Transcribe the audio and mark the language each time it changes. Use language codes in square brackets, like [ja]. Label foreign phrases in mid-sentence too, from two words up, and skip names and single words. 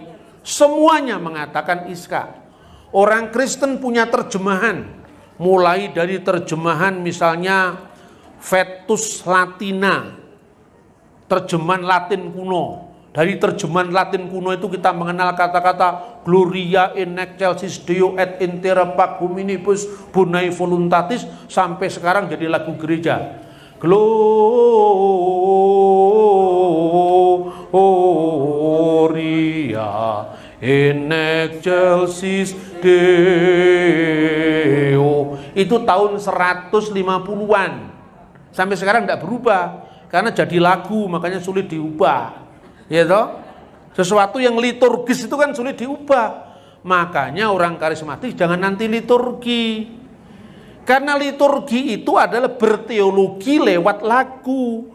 [id] Semuanya mengatakan Ishak. Orang Kristen punya terjemahan, mulai dari terjemahan misalnya Vetus Latina, terjemahan Latin kuno. Dari terjemahan Latin kuno itu kita mengenal kata-kata [la] Gloria in excelsis Deo et intera pac hominibus bonae voluntatis, [id] sampai sekarang jadi lagu gereja. [la] Gloria in excelsis Deo. [id] Itu tahun 150-an. Sampai sekarang tidak berubah. Karena jadi lagu, makanya sulit diubah. Ya toh? Sesuatu yang liturgis itu kan sulit diubah. Makanya orang karismatik jangan nanti liturgi. Karena liturgi itu adalah berteologi lewat lagu.